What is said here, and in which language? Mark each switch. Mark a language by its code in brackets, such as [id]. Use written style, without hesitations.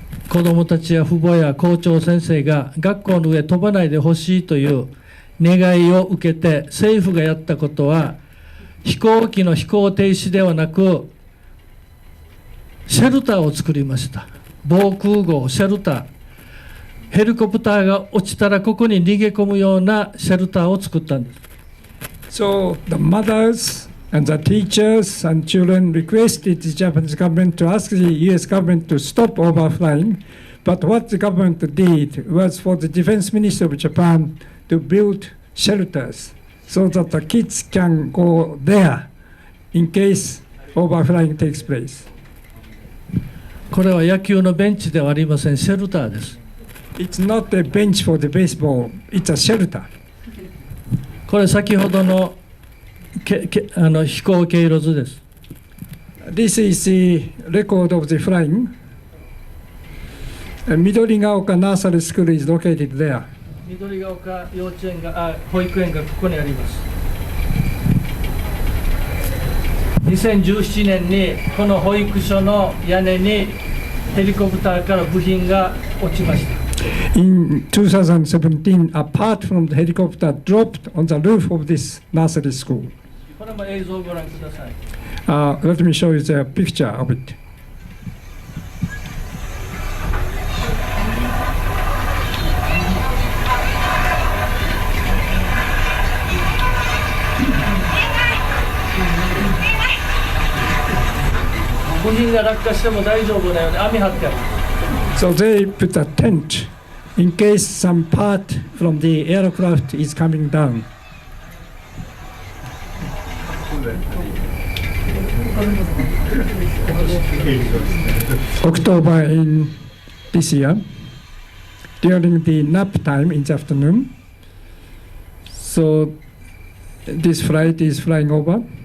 [ja] 子どもたちや父母や校長先生が学校の上飛ばないでほしいという願いを受けて、政府がやったことは、飛行機の飛行停止ではなく、シェルターを作りました。防空壕、シェルター。ヘリコプターが落ちたらここに逃げ込むようなシェルターを作ったんです。 [en] So the mothers and the teachers and children requested the Japanese government to ask the US government to stop overflying. But what the government did was for the defense ministry of Japan to build shelters so that the kids can go there in case overflying takes place. [ja] これは野球のベンチではありません、シェルターです。 [en] It's not a bench for the baseball, it's a shelter. [ja] これ先ほどの飛行経路図です。 [en] This is the record of the flying. 緑が丘 Nursery School is located there. [ja] 緑が丘幼稚園が保育園がここにあります。 2017年にこの保育所の屋根にヘリコプターから部品が落ちました。 [en] In 2017, a part from the helicopter dropped on the roof of this nursery school. [ja] これも映像をご覧ください。 [en] Let me show you the picture of it. [ja] 部品が落下しても大丈夫なように網張ってある。 [en] So they put a tent in case some part from the aircraft is coming down. October in this year, during the nap time in the afternoon, so this flight is flying over.